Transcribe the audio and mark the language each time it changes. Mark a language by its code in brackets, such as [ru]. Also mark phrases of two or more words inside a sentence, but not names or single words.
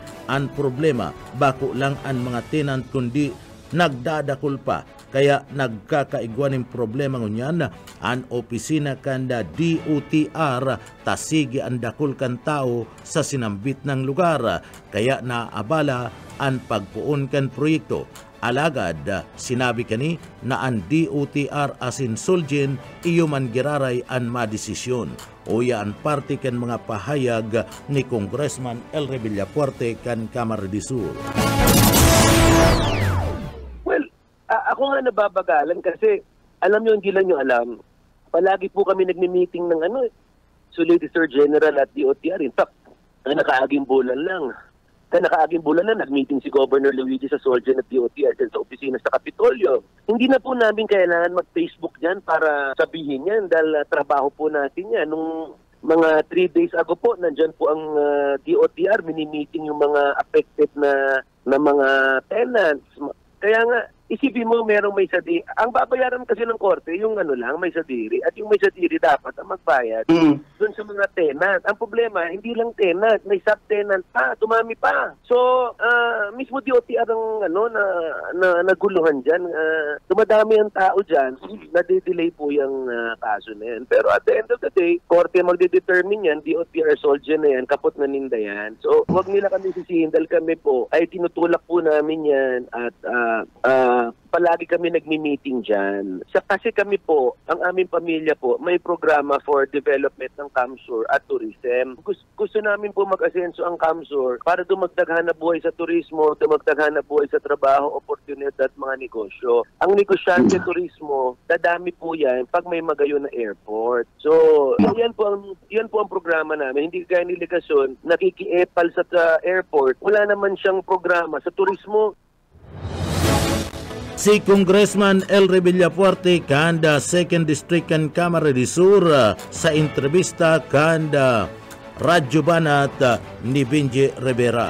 [bik] An problema bako lang an mga tenant kundi nagdadakol pa kaya nagkakaigwan ng problema ngunyan an opisina kanda DOTR tasigi ang dakol kan tao sa sinambit ng lugar kaya naabala ang pagpuon kan proyekto. Alagad sinabi kani na ang DOTR asin Soljin iyo man giraray an madesisyon. Uya ang parte kan mga pahayag ni Congressman Elre Villafuerte kan Camarines Sur. [tl] Well, ako nga nababagalan kasi alam nyo, hindi lang nyo alam. Palagi po kami nagmi-meeting ng Solicitor General at DOTR. [en] In fact, [bik] nakaaging bulan lang. Nakaaging bulan na nag-meeting si Governor Luigi sa Soljin at DOTR sa opisina sa Kapitolyo. [tl] Hindi na po namin kailangan mag-Facebook dyan para sabihin yan dahil trabaho po natin yan. Nung mga 3 days ago po, nandyan po ang DOTR, mini-meeting yung mga affected na mga tenants. Kaya nga, isipin mo merong may sadiri. Ang babayaran kasi ng korte, yung may sadiri. At yung may sadiri dapat ang magbayad doon sa mga tenant. Ang problema, hindi lang tenant, may subtenant pa, dumami pa. So, mismo DOTR ang naguluhan dyan. Dumadami ang tao dyan, nade-delay po yung kaso na yan. Pero [en] at the end of the day, [tl] korte magde-determine yan, DOTR Soljin na yan, [bik] kapot na ninda yan. [tl] So, huwag nila kami sisihin dahil kami po ay tinutulak po namin yan at palagi kami nagmi-meeting dyan. Kasi kami po, ang aming pamilya po, may programa [en] for development [tl] ng Camsur at tourism. Gusto namin po mag-asenso ang Camsur para dumagdag hanap buhay sa turismo, dumagdag hanap buhay sa trabaho, oportunidad at mga negosyo. Ang negosyante turismo, dadami po yan pag may magayon na airport. So, yan po ang programa namin. Hindi kaya ni Legasyon, nakikiepal sa airport. Wala naman siyang programa sa turismo. [bik] Si Congressman Elre Villafuerte kanda 2nd District kan Camarines Sur sa entrevista kanda Radyo Banat ni Benji Rivera.